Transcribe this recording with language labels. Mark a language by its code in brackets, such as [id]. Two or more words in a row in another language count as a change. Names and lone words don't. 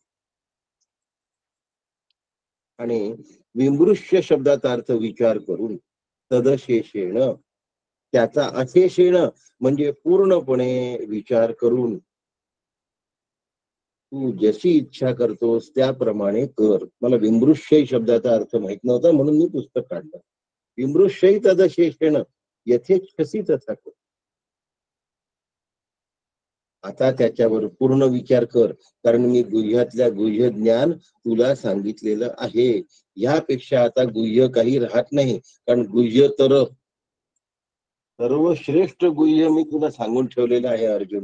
[mr] आणि विमृश्य शब्दाचा अर्थ विचार करून तदशेषेण त्याचा अशेषेण म्हणजे पूर्णपणे विचार करून तू जशी इच्छा करतोस त्याप्रमाणे कर. मला विमृश्य शब्दाचा अर्थ माहित नव्हता म्हणून मी पुस्तक काढलं. [sa] विमृश्य तदशेषेण यथेच्छसी तथा कर. [mr] आता त्याच्यावर पूर्ण विचार कर, कारण मी गुह्यातल्या गुह्य ज्ञान तुला सांगितलेलं आहे. यापेक्षा आता गुह्य काही राहत नाही, कारण गुह्य तर सर्वश्रेष्ठ गुह्य मी तुला सांगून ठेवलेलं आहे अर्जुना.